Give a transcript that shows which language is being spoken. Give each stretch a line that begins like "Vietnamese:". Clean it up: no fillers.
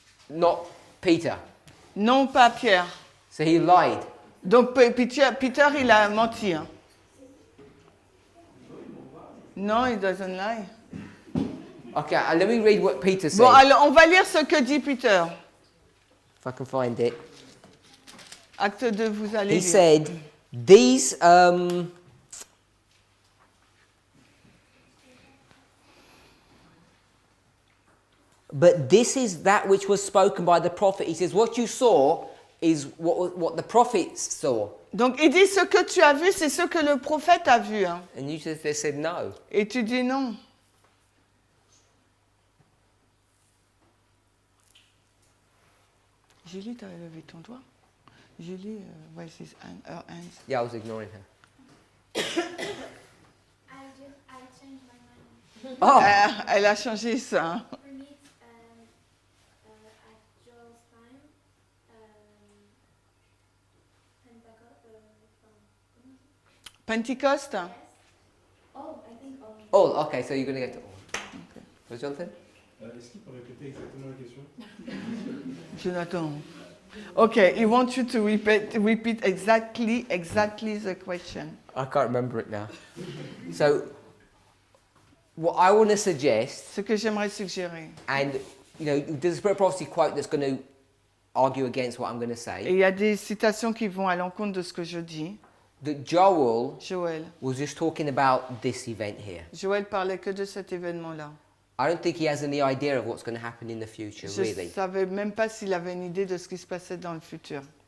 English: Not Peter.
French: Non, pas Pierre.
English: So he lied.
French: Donc Peter, il a menti. Hein? Non,
English: he doesn't lie. Okay, let me read what Peter said.
French: Bon, alors on va lire ce que dit Peter.
English: If I can find it.
French: Acte 2, vous allez
English: He
French: lire.
English: said, these, but this is that which was spoken by the prophet. He says, what you saw is what the prophets saw.
French: Donc il dit ce que tu as vu, c'est ce que le prophète a vu. Hein.
English: And you just said no.
French: Et tu dis non. Julie, tu as levé ton doigt. Julie,
English: where's his hand, her hands? Yeah, I was ignoring her. I changed my mind. Oh,
French: Elle a changé ça.
English: For me, it's, at Joel's time, Pentecost. yes. Oh, I think all. Okay, so you're going to go to all. Was Jonathan?
French: Est-ce qu'il peut répéter exactement la question? Jonathan.
English: Okay, he wants you to repeat exactly the question. I can't remember it now. So, what I want to suggest,
French: Ce que j'aimerais suggérer.
English: and there's a Spirit of Prophecy quote that's going to argue against what I'm going to
French: Et
English: say,
French: il y a des citations qui vont à l'encontre de ce que je dis.
English: that Joel
French: Joël.
English: was just talking about this event here.
French: Joël parlait que de cet événement-là.
English: I don't think he has any idea of what's going to happen in the future,
French: Je ne
English: really.
French: savais même pas s'il avait une idée de ce qui se passait dans le futur.